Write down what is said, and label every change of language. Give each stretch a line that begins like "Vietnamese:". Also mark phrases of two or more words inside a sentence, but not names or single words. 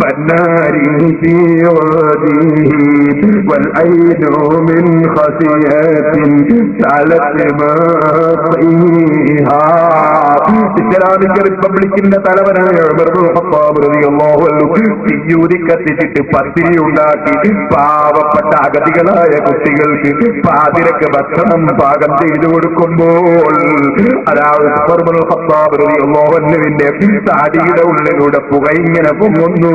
Arabic: النار في وجهه والعين من خشية سالت ما فيها.
English: Islamic Republic's
Malayalam: തലവനായ ഉമർ ഇബ്നുൽ ഖത്താബ്
Arabic: رضي الله عنه
Malayalam: തീയൂരി കത്തിച്ചിട്ട് പത്തിരി ഉണ്ടാക്കി പാവപ്പെട്ട അഗതികളായ കുട്ടികൾക്ക് പാതിരക്ക് ഭക്ഷണം പാകം ചെയ്തു കൊടുക്കുമ്പോൾ അതായത് ഉമർ ഇബ്നുൽ ഖത്താബ്
Arabic: رضي الله عنه
Malayalam: താടിയുടെ ഉള്ളിലൂടെ പുക ഇങ്ങനെ പൊങ്ങുന്നു.